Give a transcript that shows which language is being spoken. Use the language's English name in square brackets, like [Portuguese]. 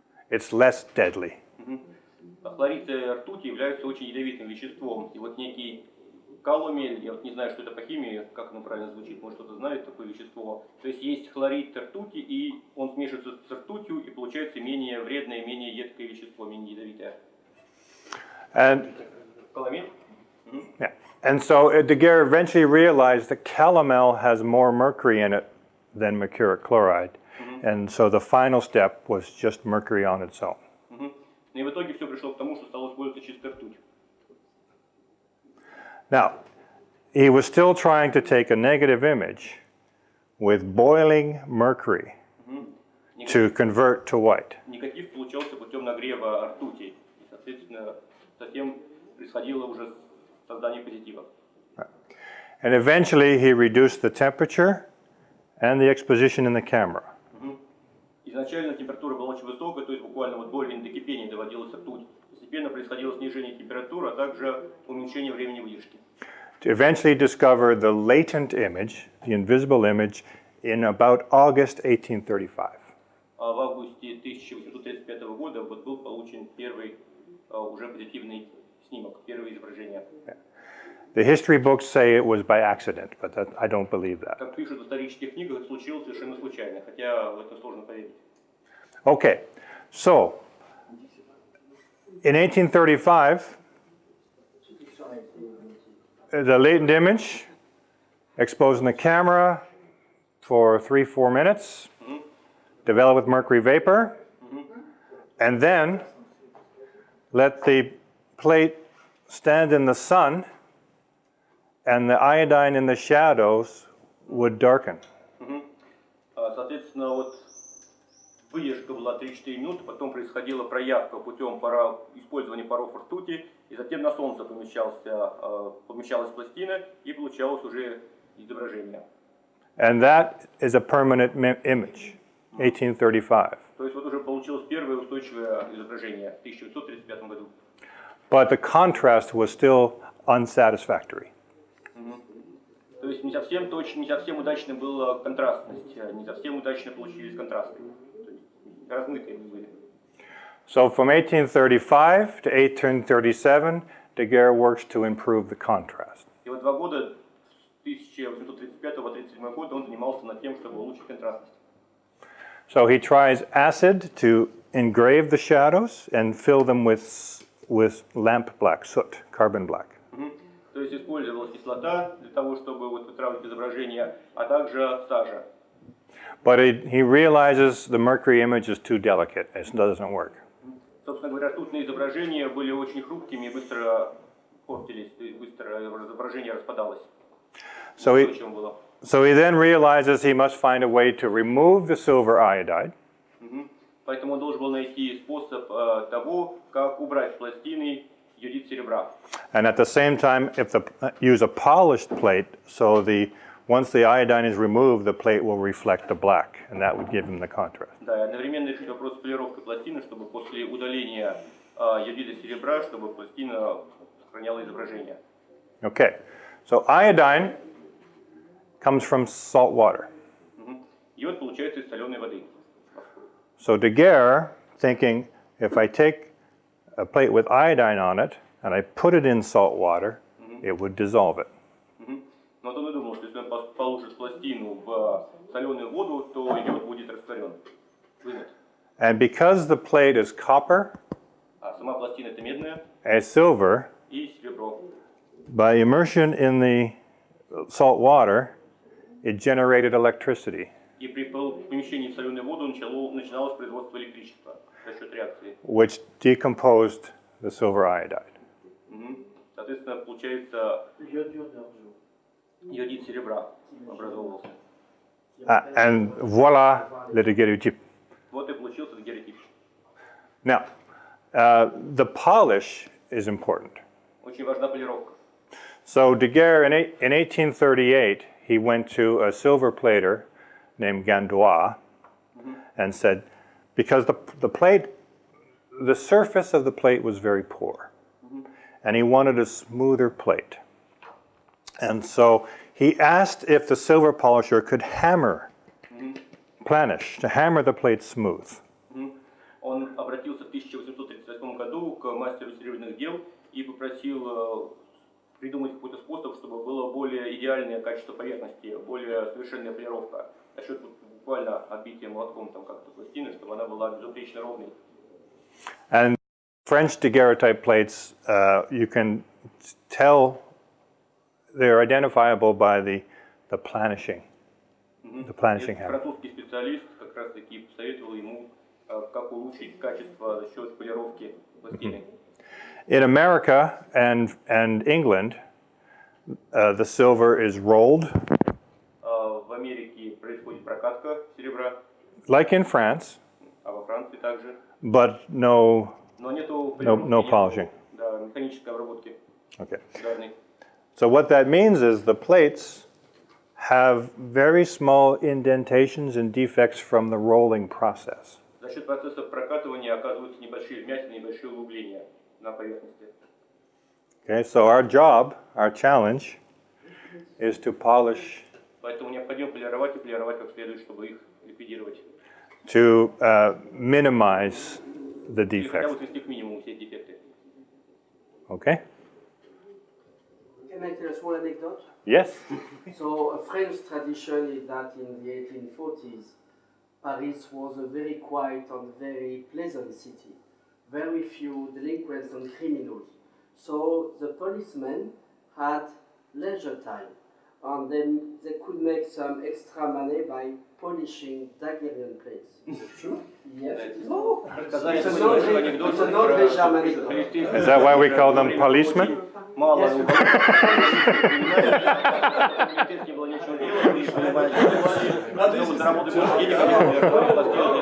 [English] It's less deadly. [Russian] Хлорид ртути является очень ядовитым веществом. И вот некий каломель, я вот не знаю, что это по химии, как оно правильно звучит, может кто-то знает такое вещество. То есть есть хлорид ртути, и он смешивается с ртутью, и получается менее вредное, менее едкое вещество, менее ядовитое. Каламель? [English] Yeah. And so Daguerre eventually realized that calomel has more mercury in it than mercuric chloride. And so the final step was just mercury on its own. [Russian] И в итоге все пришло к тому, что стало использоваться чистая ртуть. [English] Now, he was still trying to take a negative image with boiling mercury to convert to white. [Russian] Негатив получался путем нагрева ртути. И, соответственно, затем происходило уже создание позитива. [English] And eventually he reduced the temperature and the exposition in the camera. [Russian] Изначально температура была очень высокая, то есть буквально вот до кипения доводилась ртуть. Постепенно происходило снижение температуры, а также уменьшение времени выдержки. [English] To eventually discover the latent image, the invisible image, in about August 1835. [Russian] В августе 1835 года вот был получен первый уже позитивный снимок, первое изображение. [English] The history books say it was by accident, but I don't believe that. [Russian] Как пишут в исторических книгах, это случилось совершенно случайно, хотя в это сложно поверить. [English] Okay, so in 1835, the latent image exposed in the camera for 3-4 minutes, developed with mercury vapor, and then let the plate stand in the sun, and the iodine in the shadows would darken. [Russian] Соответственно, вот выдержка была 3-4 минуты, потом происходила проявка путем использования паров ртути, и затем на солнце помещалась пластина, и получалось уже изображение. [English] And that is a permanent image, 1835. [Russian] То есть вот уже получилось первое устойчивое изображение в 1935 году. [English] But the contrast was still unsatisfactory. [Russian] То есть не совсем точно, не совсем удачно была контрастность, не совсем удачно получились контрасты. То есть размытые были. [English] So from 1835 to 1837, Daguerre works to improve the contrast. [Russian] И вот 2 года, с 1835 по 1937 год, он занимался над тем, чтобы улучшить контрастность. [English] So he tries acid to engrave the shadows and fill them with lamp black, soot, carbon black. [Russian] То есть использовалась кислота для того, чтобы вот вытравливать изображение, а также сажа. [English] But he realizes the mercury image is too delicate, it doesn't work. [Russian] Собственно говоря, ртутные изображения были очень хрупкими и быстро портились, то есть быстро изображение распадалось. [English] So he then realizes he must find a way to remove the silver iodide. [Russian] Поэтому он должен был найти способ того, как убрать с пластины йодид серебра. [English] And at the same time, use a polished plate, so once the iodine is removed, the plate will reflect the black, and that would give him the contrast. [Russian] Да, и одновременно решить вопрос с полировкой пластины, чтобы после удаления йодида серебра, чтобы пластина сохраняла изображение. [English] Okay, so iodine comes from salt water. [Russian] Йод получается из соленой воды. [English] So Daguerre, thinking, if I take a plate with iodine on it and I put it in salt water, it would dissolve it. [Russian] Но он и думал, что если он положит пластину в соленую воду, то йод будет растворен. [English] And because the plate is copper [Russian] сама пластина это медная [English] and silver, [Russian] и серебро. [English] By immersion in the salt water, it generated electricity. [Russian] И при помещении в соленую воду начиналось производство электричества за счет реакции. [English] Which decomposed the silver iodide. [Russian] Соответственно, получается йодид серебра образовывался. [French] And voila, le daguerrotip. [Russian] Вот и получился дагерротип. [English] Now, the polish is important. [Russian] Очень важна полировка. [English] So Daguerre, in 1838, he went to a silver plater named Gandois and said, because the surface of the plate was very poor, and he wanted a smoother plate. And so he asked if the silver polisher could hammer, planish, to hammer the plate smooth. [Russian] Он обратился в 1838 году к мастеру серебряных дел и попросил придумать какой-то способ, чтобы было более идеальное качество поверхности, более совершенная полировка. За счет буквально отбития молотком там как-то пластины, чтобы она была безупречно ровной. [English] And French daguerreotype plates, you can tell they're identifiable by the planishing, the planishing hammer. [Russian] Французский специалист как раз таки посоветовал ему, как улучшить качество за счет полировки пластины. [English] In America and England, the silver is rolled. [Russian] В Америке происходит прокатка серебра. [English] Like in France. [Russian] А во Франции также. [English] But no polishing. [Russian] Да, механической обработки. [English] Okay. [Russian] Ударной. [English] So what that means is the plates have very small indentations and defects from the rolling process. [Russian] За счет процесса прокатывания оказываются небольшие вмятины, небольшие углубления на поверхности. [English] Okay, so our job, our challenge, is to polish [Russian] Поэтому необходимо полировать и полировать как следует, чтобы их ликвидировать. [English] To minimize the [Russian] Или хотя бы [English] defects. [Russian] свести к минимуму все дефекты. [English] Okay? Can I tell a small anecdote? Yes? So a French tradition is that in the 1840s, Paris was a very quiet and very pleasant city. Very few delinquents and criminals. So the policemen had leisure time, and then they could make some extra money by polishing daguerrian plates. Is it true? Yes. [Russian] Рассказали [English] It's a [Russian] небольшой анекдот про [English] non-Belgian anecdote. [Russian] палестинских. [English] Is that why we call them policemen? [Russian] Мало [English] Yes. [Russian] не было ничего делать, чтобы заработать больше денег,